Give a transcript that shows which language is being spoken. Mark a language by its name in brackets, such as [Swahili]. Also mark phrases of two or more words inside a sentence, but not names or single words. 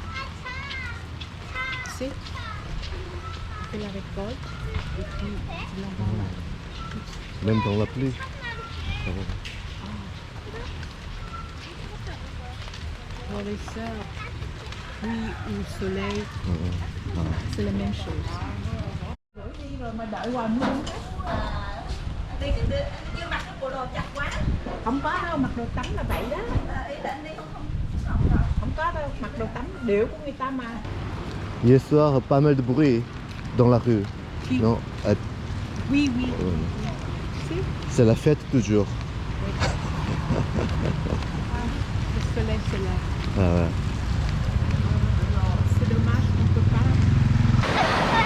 [French] Tu sais, on fait la récolte et puis on va là. Même dans la pluie. Ça va. Pour les sœurs, pluie ou soleil, c'est la même chose. [Vietnamese] Không có đâu, mặc đồ tắm là vậy đó. Không có đâu, mặc đồ tắm điệu của người ta mà. [French] Hier soir, pas mal de bruit dans la rue. Qui? Non, Oui, oui. Si. c'est la fête toujours. Le soleil se lève. Ah ouais. C'est dommage qu'on ne peut pas.